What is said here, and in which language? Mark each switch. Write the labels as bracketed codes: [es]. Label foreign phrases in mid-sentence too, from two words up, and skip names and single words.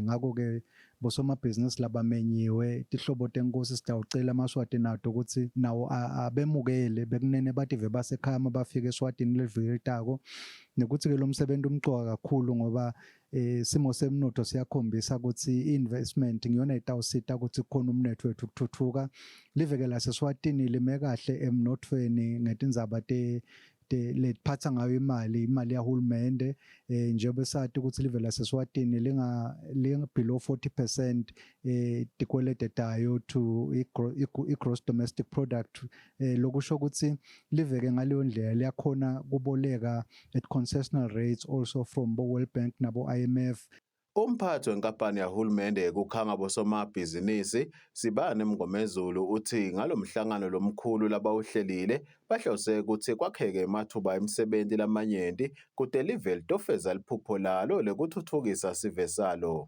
[ss] Ngakho-ke bosomabhizinisi labamenyiwe tihlobo tenkosi sitawucela amaswati nato ukuthi nawo abemukele bekunene bathi ve basekhaya bafika eSwatini leviki litako, nekuthi-ke lo msebenzi umcoka kakhulu ngoba simo semnotho siyakhombisa ukuthi i-investment ngiyona itawusita ukuthi kukhona umnotho wethu ukuthuthuka. Live-ke laseSwatini lime kahle emnothweni ngetindzaba letiphatsa ngayo imali yahulumende, njengoba sathi ukuthi live laseSwatini linga below 40% tikwelete tayo [en] to i-gross domestic product, [ss] lokusho ukuthi live-ke ngaleyo ndlela liyakhona kuboleka [en] at concessional rates also from [ss] bo World Bank nabo IMF. Umphathi wenkampani yahulumende ekukhanga bosomabhizinisi Sibane Mngomezulu uthi ngalomhlangano lomkhulu labawuhlelile bahlose ukuthi kwakheke amathuba emisebenzi lamanyenti kude live litofeza liphupho lalo lekuthuthukisa sive salo.